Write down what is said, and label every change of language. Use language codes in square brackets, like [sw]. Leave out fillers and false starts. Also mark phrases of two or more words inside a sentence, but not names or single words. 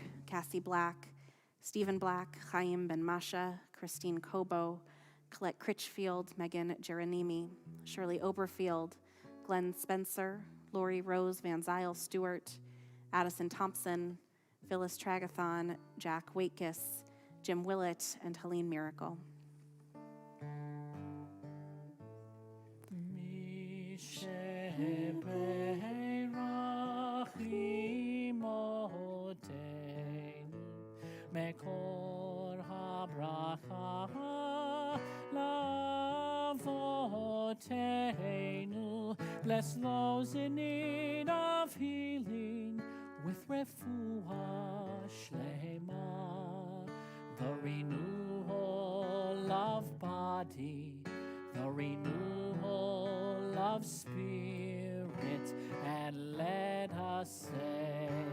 [en] Cassie Black, Stephen Black, Chaim Ben Masha, Christine Kobo, Colette Critchfield, Megan Geronimi, Shirley Oberfield, Glenn Spencer, Lori Rose Van Zyl Stewart, Addison Thompson, Phyllis Tragathon, Jack Waitkiss, Jim Willett, and Helene Miracle. [he] מקור הברכה לאבותינו. [en] Bless those in need of healing with [he] רפואה שלמה. [en] The renewal of body, the renewal of spirit, and let us say